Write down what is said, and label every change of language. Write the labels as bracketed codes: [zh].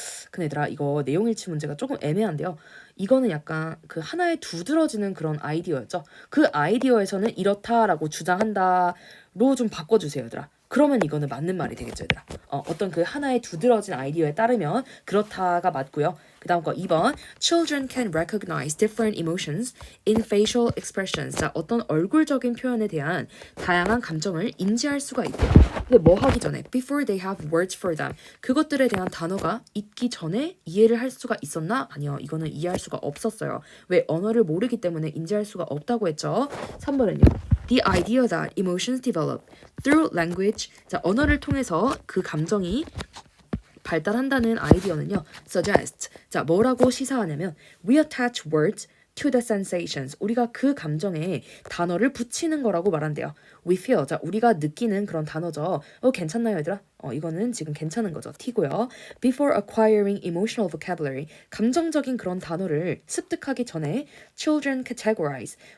[ko] 근데 얘들아, 이거 내용 일치 문제가 조금 애매한데요. 이거는 약간 그 하나에 두드러지는 그런 아이디어였죠. 그 아이디어에서는 이렇다라고 주장한다로 좀 바꿔주세요, 얘들아. 그러면 이거는 맞는 말이 되겠죠, 얘들아. 어떤 그 하나의 두드러진 아이디어에 따르면 그렇다가 맞고요. 그 다음 거 2번. [en] Children can recognize different emotions in facial expressions. [ko] 자, 어떤 얼굴적인 표현에 대한 다양한 감정을 인지할 수가 있대요. 근데 뭐 하기 전에? [en] Before they have words for them. [ko] 그것들에 대한 단어가 있기 전에 이해를 할 수가 있었나? 아니요. 이거는 이해할 수가 없었어요. 왜? 언어를 모르기 때문에 인지할 수가 없다고 했죠. 3번은요. [en] The idea that emotions develop through language. [ko] 자, 언어를 통해서 그 감정이 발달한다는 아이디어는요. [en] Suggest. 자, [ko] 뭐라고 시사하냐면 [en] we attach words to the sensations. [ko] 우리가 그 감정에 단어를 붙이는 거라고 말한대요. [en] We feel. [ko] 자, 우리가 느끼는 그런 단어죠. 괜찮나요, 얘들아? 이거는 지금 괜찮은 거죠. [en] T고요. Before acquiring emotional vocabulary. [ko] 감정적인 그런 단어를 습득하기 전에 [en] children categorize.